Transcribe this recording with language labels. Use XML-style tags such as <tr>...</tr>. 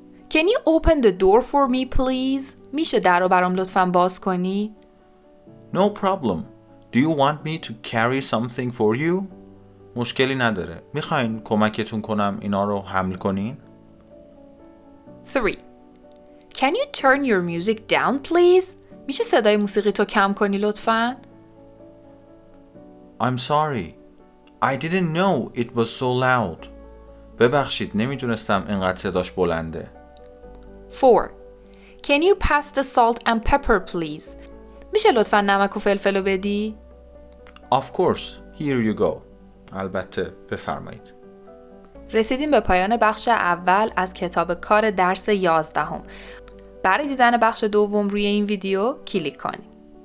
<en>Can you open the door for me please؟</en> <fa>میشه در رو برام لطفاً باز کنی؟</fa> <en>No problem. Do you want me to carry something for you?</en> <fa>مشکلی نداره. میخواین کمکتون کنم اینا رو حمل کنین؟</fa> <en>3. Can you turn your music down please؟</en> <fa>میشه صدای موسیقی تو کم کنی لطفاً؟</fa> <en>I'm sorry. I didn't know it was so loud.</en> <fa>ببخشید نمیدونستم اینقدر صداش بلنده.</fa> <en>4. Can you pass the salt and pepper please؟</en> <fa>میشه لطفاً نمک و فلفل رو بدی؟</fa> <en>Of course. Here you go.</en> <fa>البته بفرمایید. رسیدیم به پایان بخش اول از کتاب کار درس 11. برای دیدن بخش دوم روی این ویدیو کلیک کنید.</fa>